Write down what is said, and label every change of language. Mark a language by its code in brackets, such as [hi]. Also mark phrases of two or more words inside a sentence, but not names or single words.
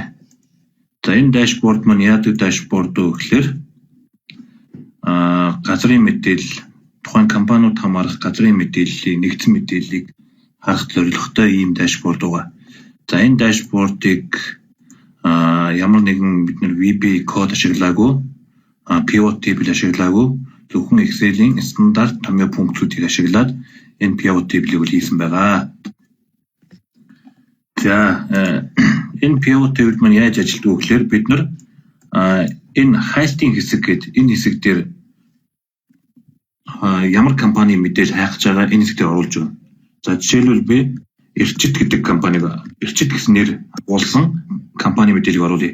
[mn] За энэ дашборд маань яадаг дашборд вэ гэхээр газрын мэдээлэл тухайн компаниуд хамаарах газрын мэдээллийг нэгдсэн мэдээллийг харах зорилготой ийм дашборд байгаа. За энэ дашбордыг ямар нэгэн бид нар VB код ашиглаагүй, [en] pivot table [mn] ашиглаагүй, зөвхөн Excel-ийн стандарт томьёо функцүүдийг ашиглаад энэ [en] pivot table- [mn] ийг хийсэн байгаа. За энэ [en] pivot table [mn] маань яаж ажилладаг вэ гэхээр бид нар энэ хайлтын хэсэг гэдэг энэ хэсэг дээр ямар компани мэдээлэл хайхаж байгаа энэ хэсэг дээр оруулж байна. За жишээлбэл би Эрчит гэдэг компаниг Эрчит гэсэн нэр агуулсан компани мэдээллийг оруулъя.